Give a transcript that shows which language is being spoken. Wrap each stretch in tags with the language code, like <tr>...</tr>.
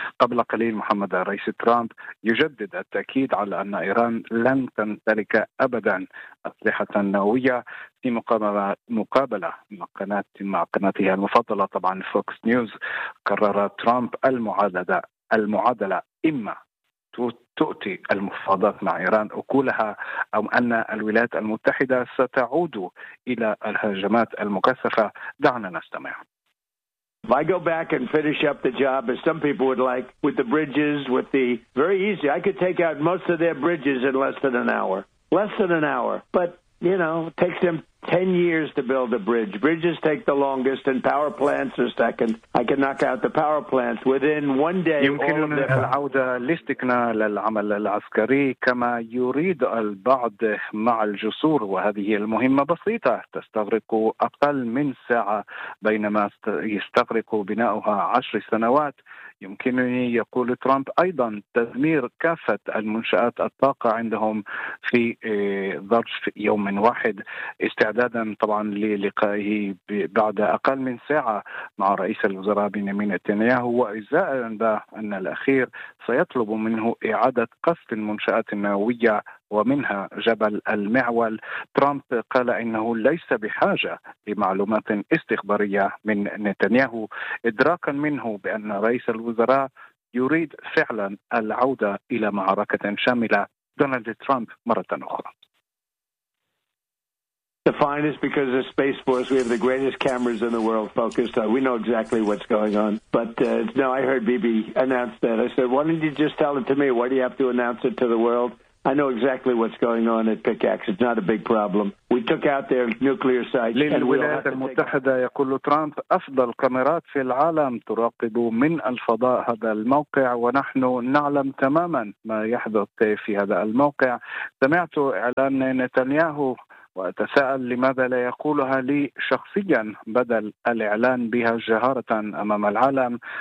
<ar>قبل قليل محمد رئيس ترامب يجدد التأكيد على أن إيران لن تمتلك أبدا أسلحة نووية في مقابلة مع قناتها المفضلة طبعا فوكس نيوز. قرر ترامب المعادلة إما تؤتي المفاوضات مع إيران أكلها أو أن الولايات المتحدة ستعود إلى الهجمات المكثفة. دعنا نستمع.</ar> <en>If I go back and finish up the job as some people would like with the bridges with the very easy, I could take out most of their bridges in less than an hour. But you know, it takes them 10 years to build a bridge. Bridges take the longest and power plants are second. I can knock out the power plants within one day.</en> <ar>يمكننا العودة لاستكمال العمل العسكري كما يريد البعض مع الجسور، وهذه المهمة بسيطة تستغرق أقل من ساعة بينما يستغرق بناؤها 10 سنوات. يمكنني، يقول ترامب أيضا، تدمير كافة المنشآت الطاقة عندهم في ظرف يوم واحد، استعدادا طبعا للقائه بعد أقل من ساعة مع رئيس الوزراء بنيامين نتنياهو، وإزاء الأنباء أن الأخير سيطلب منه إعادة قصف المنشآت النووية ومنها جبل المعول. ترامب قال إنه ليس بحاجة لمعلومات استخبارية من نتنياهو، إدراكا منه بأن رئيس الوزراء يريد فعلا العودة إلى معركة شاملة. دونالد ترامب مرة أخرى.</ar> <en>The fine is because of Space Force. We have the greatest cameras in the world focused on. We know exactly what's going on. But no, I heard Bibi announce that. I said, why don't you just tell it to me? Why do you have to announce it to the world? I know exactly what's going on at Pickaxe. It's not a big problem. We took out their nuclear site.</en> <ar>للولايات المتحدة، يقول ترامب، أفضل كاميرات في العالم تراقب من الفضاء هذا الموقع، ونحن نعلم تماما ما يحدث في هذا الموقع. سمعت إعلان نتنياهو وأتساءل لماذا لا يقولها لي شخصيا بدل الإعلان بها جهارة أمام العالم.</ar>